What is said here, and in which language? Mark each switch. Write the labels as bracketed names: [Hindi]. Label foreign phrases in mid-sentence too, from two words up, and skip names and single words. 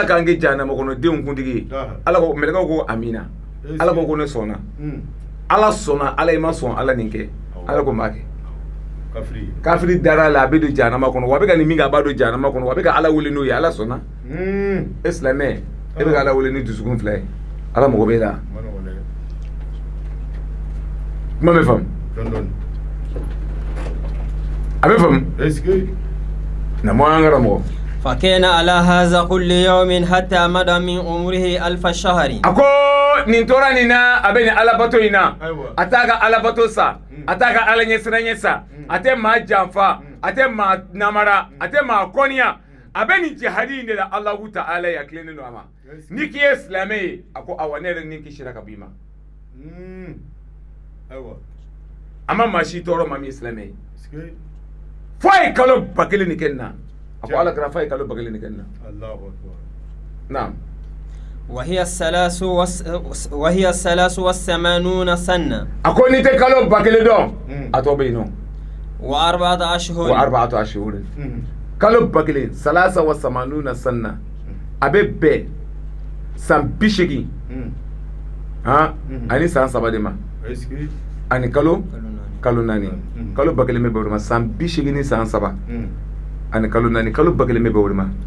[Bambara] k'an kɛ jahanama kɔnɔ denw kuntigi ye ala ko mɛlɛkɛw ko amina ala ko ne sɔnna ala sɔnna ala i ma sɔn ala nin kɛ ala ko m'a kɛ kafiri dara la a bɛ don jahanama kɔnɔ wa a bɛ ka nin min kɛ a b'a don jahanama kɔnɔ wa a bɛ ka ala wele n'o ye ala sɔnna e silamɛ e bɛ ka ala wele ni dusukun fila ye ala mago b'e la kuma bɛ faamu a bɛ faamu na mɔ an karamɔgɔ [Arabic] فكان على هذا كل يوم حتى مدى من عمره 1000 شهر [Bambara] ako nin tora nin na a bɛ nin alabato in na a t'a ka alabato sa a t'a ka ala ɲɛsiranɲɛ sa a tɛ maa janfa a tɛ maa namara a tɛ maa kɔniya a bɛ nin jihadi in de la [Arabic] الله تعالى [Bambara] ya tilennen don a ma ni k'i ye silamɛ ye a ko awa ne yɛrɛ ni kisira ka b'i ma a ma maa si tɔɔrɔ maa min ye silamɛ ye fo a ye kalo 1000 nin kɛ nin na a ko ala kɛra fo a ye kalo 1000 nin kɛ nin na naam [Arabic] وهي الثلاث والثمانون سنة [Bambara] ako ni tɛ kalo 1000 dɔn a tɔ bɛ yen nɔ [Arabic] و4 أشهر وأربعة أشهر [Bambara] kalo 1000 [Arabic] ثلاث وثمانون سنة [Bambara] a bɛ bɛn san 80 ani san 3 de ma ani kalo 4 kalo 1000 bɛ bɛn o ma san 80 ni san 3 ani kalo 4 kalo 1000 bɛ bɛn o ma